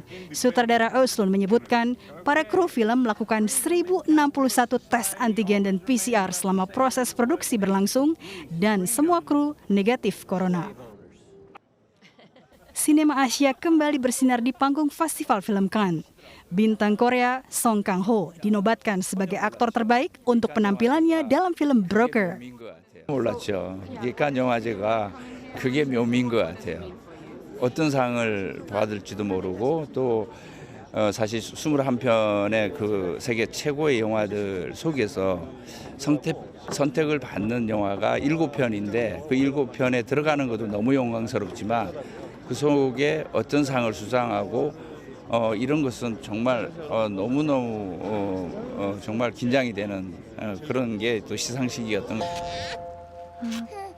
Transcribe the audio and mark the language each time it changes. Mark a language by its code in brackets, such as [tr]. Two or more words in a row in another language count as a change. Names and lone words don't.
[id] Sutradara Östlund menyebutkan para kru film melakukan 1061 tes antigen dan PCR selama proses produksi berlangsung dan semua kru negatif corona. Sinema Asia kembali bersinar di panggung Festival Film Cannes. Bintang Korea Song Kang-ho dinobatkan sebagai aktor terbaik untuk penampilannya dalam film Broker. [ko] 몰랐죠. 이게 칸 영화제가 그게 묘미인 것 같아요. 어떤 상을 받을지도 모르고 또 사실 21편의 그 세계 최고의 영화들 속에서 선택을 받는 영화가 7편인데 그 7편에 들어가는 것도 너무 영광스럽지만 그 속에 어떤 상을 수상하고 이런 것은 정말 너무너무 정말 긴장이 되는 그런 게 또 시상식이었던 것 같아요.